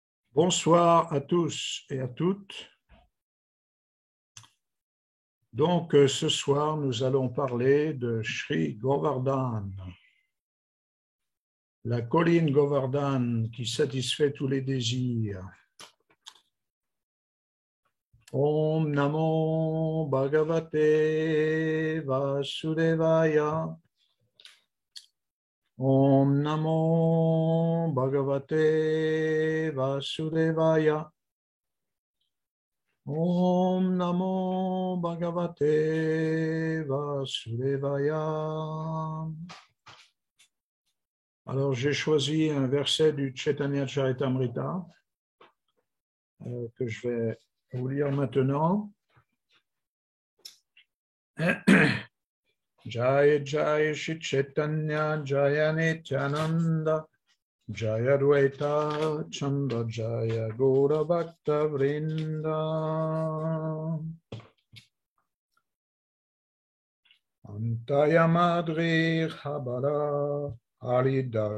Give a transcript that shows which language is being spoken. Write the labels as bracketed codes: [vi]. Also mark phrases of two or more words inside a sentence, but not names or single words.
[fr] Bonsoir à tous et à toutes. Donc, ce soir, nous allons parler de Sri Govardhan, la colline Govardhan qui satisfait tous les désirs. [sa] Om Namo Bhagavate Vasudevaya. Om Namo Bhagavate Vasudevaya. Om Namo Bhagavate Vasudevaya. [fr] Alors, j'ai choisi un verset du Chaitanya Charitamrita que je vais vous lire maintenant. [sa] Jaya Jaya Shri Chaitanya Jaya Nityananda Jaya Dvaita Chandra Jaya Gaura Bhakta Vrinda. Antaya Madri Habara Harida